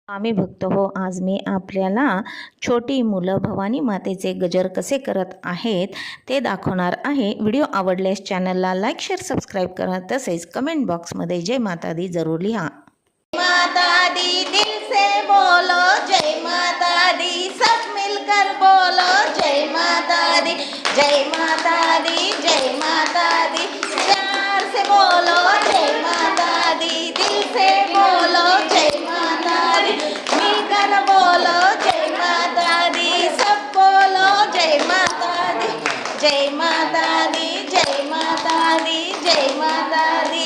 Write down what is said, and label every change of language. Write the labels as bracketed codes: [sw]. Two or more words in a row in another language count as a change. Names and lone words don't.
[mr] आम्ही भक्त हो. आज मी आपल्याला छोटी मुलं भवानी मातेचे गजर कसे करत आहेत ते दाखवणार आहे. व्हिडिओ आवडल्यास चॅनलला लाईक, शेअर, सबस्क्राईब करा. तसेच कमेंट बॉक्समध्ये [hi] जय माता दी [mr] जरूर लिहा. [hi] माता दी दिल से बोलो जय माता दी, सब मिलकर बोलो जय माता दी, जय माता दी, जय माता दी. प्यार से बोलो जय माता दी, दिल से बोलो जय माता दी, मिलकर बोलो जय माता दी, सब बोलो जय माता दी, जय माता दी, जय माता दी, जय माता दी.